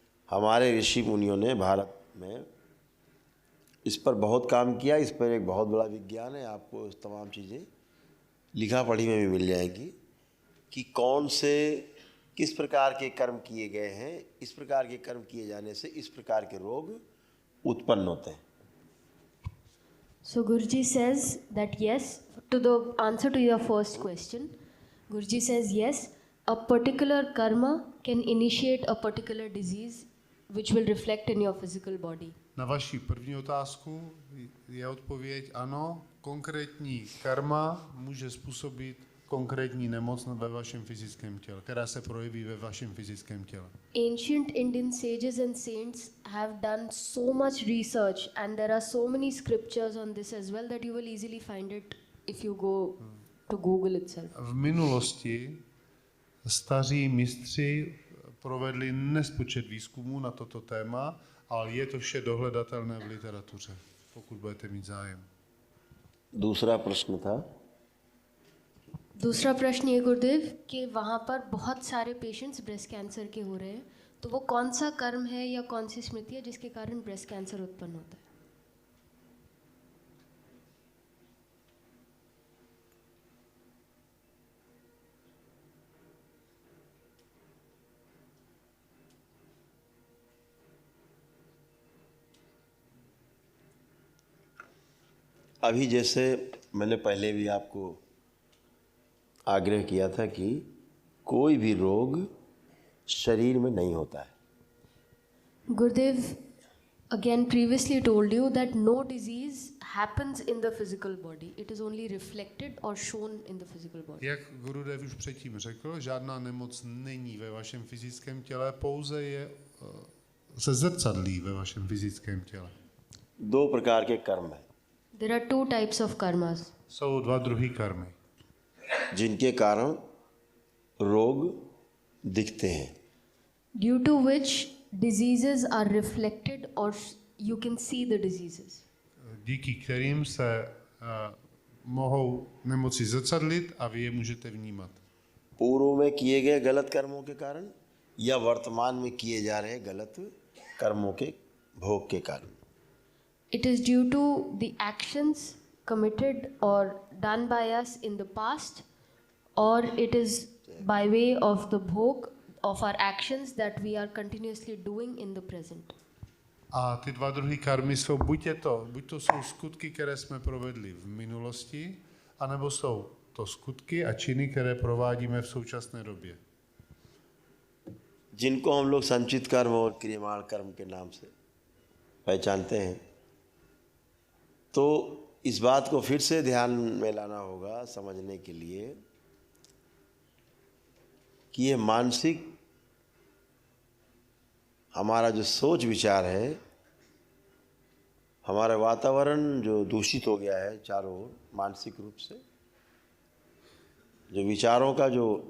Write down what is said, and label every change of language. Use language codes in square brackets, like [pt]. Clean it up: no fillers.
[hi] हमारे ऋषि मुनियों ने भारत में इस पर बहुत काम किया। इस पर एक बहुत बड़ा विज्ञान है। आपको तमाम चीज़ें लिखा पढ़ी में भी मिल जाएंगी कि कौन से किस प्रकार के कर्म किए गए हैं, इस प्रकार के कर्म किए जाने से इस प्रकार के रोग उत्पन्न होते हैं। [en] So Guruji says that yes, to the answer to your first question, Guruji says yes, a particular karma can initiate a particular disease which will reflect in your physical body. [cs] Na vaši první otázku je odpověď ano, konkrétní karma může způsobit konkrétní nemoc ve vašem fyzickém těle, která se projeví ve vašem fyzickém těle. [en] Ancient Indian sages and saints have done so much research and there are so many scriptures on this as well that you will easily find it if you go to Google itself. [cs] V minulosti staří mistři provedli nespočet výzkumů na toto téma, ale je to vše dohledatelné v literatuře, pokud budete mít zájem. [hi] दूसरा प्रश्न था, दूसरा प्रश्न ये गुरुदेव कि वहाँ पर बहुत सारे पेशेंट्स ब्रेस्ट कैंसर के हो रहे हैं, तो वो कौन सा कर्म है या कौन सी स्मृति है जिसके कारण ब्रेस्ट कैंसर उत्पन्न होता है? अभी जैसे मैंने पहले भी आपको आग्रह किया था कि कोई भी रोग शरीर में नहीं होता है। [en] Gurudev again previously told you that no disease happens in the physical body. It is only reflected or shown in the physical body. [cs] Jak Gurudev už předtím řekl, žádná nemoc není ve vašem fyzickém těle, pouze se zrcadlí ve vašem fyzickém těle. [hi] दो प्रकार के कर्म हैं [en] There are two types of karmas. [cs] Jsou dva druhy karmy, [hi] जिनके कारण रोग दिखते हैं। [en] Due to which diseases are reflected or you can see the diseases. [cs] díky kterým se mohou nemoci zrcadlit a vy je můžete vnímat. [hi] पूर्व में किए गए गलत कर्मों के कारण या वर्तमान में किए जा रहे गलत कर्मों के भोग के कारण। [en] It is due to the actions committed or done by us in the past, or it is by way of the bhog of our actions that we are continuously doing in the present. [cs] A ty dva druhy karmy jsou buď to jsou skutky, které jsme provedli v minulosti, anebo jsou to skutky a činy, které provádíme v současné době. [hi] जिनको हम लोग संचित कर्म और क्रियमाण कर्म के नाम से पहचानते हैं, तो इस बात को फिर से ध्यान में लाना होगा समझने के लिए कि ये मानसिक हमारा जो सोच विचार है, हमारा वातावरण जो दूषित हो गया है चारों ओर मानसिक रूप से, जो विचारों का जो